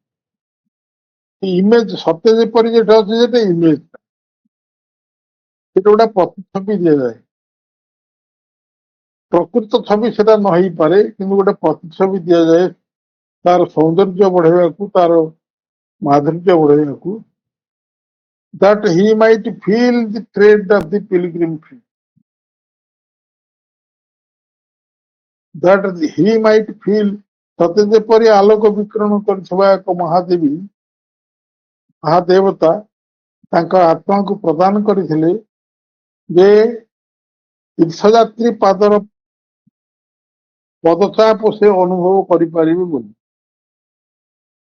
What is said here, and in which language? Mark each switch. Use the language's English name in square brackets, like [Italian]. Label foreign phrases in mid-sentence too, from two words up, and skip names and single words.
[Odia] ଇମେଜ ସତେ ଯେପରି ଯେଟା ଅଛି, ସେଟା ଇମେଜ, ସେଟା ଗୋଟେ ପ୍ରତିଛବି ଦିଆଯାଏ। ପ୍ରକୃତ ଛବି ସେଟା ନ ହେଇପାରେ, କିନ୍ତୁ ଗୋଟେ ପ୍ରତିଛବି ଦିଆଯାଏ ତାର ସୌନ୍ଦର୍ଯ୍ୟ ବଢେଇବାକୁ, ତାର ମାଧୁର୍ଯ୍ୟ ବଢେଇବାକୁ। [English] that he might feel the tread of the pilgrim feet, that he might feel, [Odia] ସତେ ଯେପରି ଆଲୋକ ବିକିରଣ କରୁଥିବା ଏକ ମହାଦେବତା ତାଙ୍କ ଆତ୍ମାକୁ ପ୍ରଦାନ କରିଥିଲେ, ଯେ ତୀର୍ଥଯାତ୍ରୀ ପାଦର ପଦଚାପ ସେ ଅନୁଭବ କରିପାରିବେ ବୋଲି।